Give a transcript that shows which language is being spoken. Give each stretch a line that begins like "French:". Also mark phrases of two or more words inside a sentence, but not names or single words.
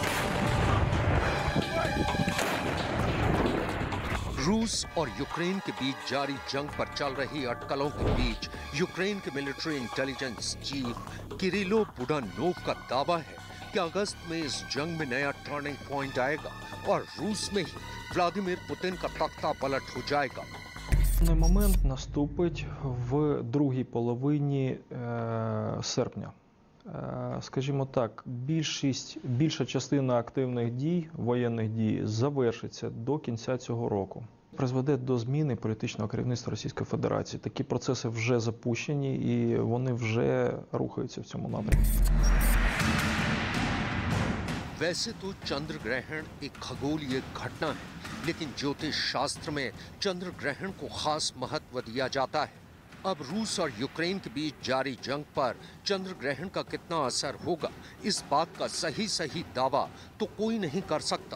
Hindi: रूस और यूक्रेन के बीच जारी जंग पर चल रही अटकलों के बीच यूक्रेन के
English: military intelligence chief
Hindi: किरिलो बुडानोव का दावा है कि अगस्त में इस जंग में नया
English: turning point
Hindi: आएगा और रूस में ही व्लादिमीर पुतिन का तख्ता पलट हो जाएगा।
Ukrainian: Момент наступить в другій половині серпня. Скажімо так, більша частина активних дій, воєнних дій завершиться до кінця цього року. Призведе до зміни політичного керівництва Російської Федерації. Такі процеси вже запущені і вони вже рухаються в цьому напрямку.
Hindi: वैसे तो चंद्र ग्रहण एक खगोलीय घटना है, लेकिन ज्योतिष शास्त्र में चंद्र ग्रहण को खास महत्व दिया जाता है। अब रूस और यूक्रेन के बीच जारी जंग पर चंद्र ग्रहण का कितना असर होगा, इस बात का सही दावा तो कोई नहीं कर सकता।